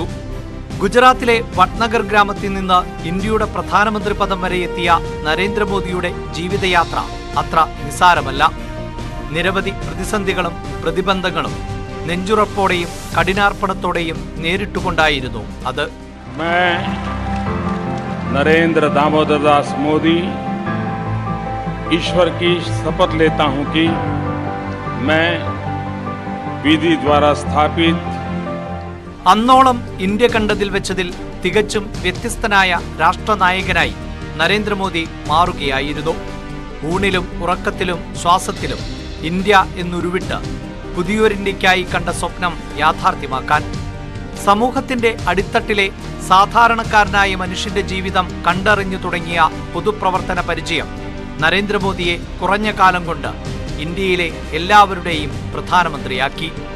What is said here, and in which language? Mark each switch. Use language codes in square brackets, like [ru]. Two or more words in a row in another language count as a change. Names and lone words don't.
[ml] ഗുജറാത്തിലെ വട്നഗർ ഗ്രാമത്തിൽ നിന്ന് ഇന്ത്യയുടെ പ്രധാനമന്ത്രി പദം വരെ എത്തിയ നരേന്ദ്രമോദിയുടെ ജീവിതയാത്ര അത്ര നിസ്സാരമല്ല. നിരവധി പ്രതിസന്ധികളും പ്രതിബന്ധങ്ങളും നെഞ്ചുറപ്പോടെയും കഠിനാർപ്പണത്തോടെയും നേരിട്ടുകൊണ്ടായിരുന്നു അത്. [hi] नरेंद्र दामोदर दास मोदी ईश्वर की शपथ लेता हूं कि मैं विधि द्वारा स्थापित [ml] അന്നോളം ഇന്ത്യ കണ്ടതിൽ വെച്ചതിൽ തികച്ചും വ്യത്യസ്തനായ രാഷ്ട്രനായകനായി നരേന്ദ്രമോദി മാറുകയായിരുന്നു. ഊണിലും ഉറക്കത്തിലും ശ്വാസത്തിലും ഇന്ത്യ എന്നുരുവിട്ട് പുതിയൊരിന്ത്യക്കായി കണ്ട സ്വപ്നം യാഥാർത്ഥ്യമാക്കാൻ സമൂഹത്തിന്റെ അടിത്തട്ടിലെ സാധാരണക്കാരനായ മനുഷ്യന്റെ ജീവിതം കണ്ടറിഞ്ഞു തുടങ്ങിയ പൊതുപ്രവർത്തന പരിചയം നരേന്ദ്രമോദിയെ കുറഞ്ഞ കാലം കൊണ്ട് ഇന്ത്യയിലെ എല്ലാവരുടെയും പ്രധാനമന്ത്രിയാക്കി.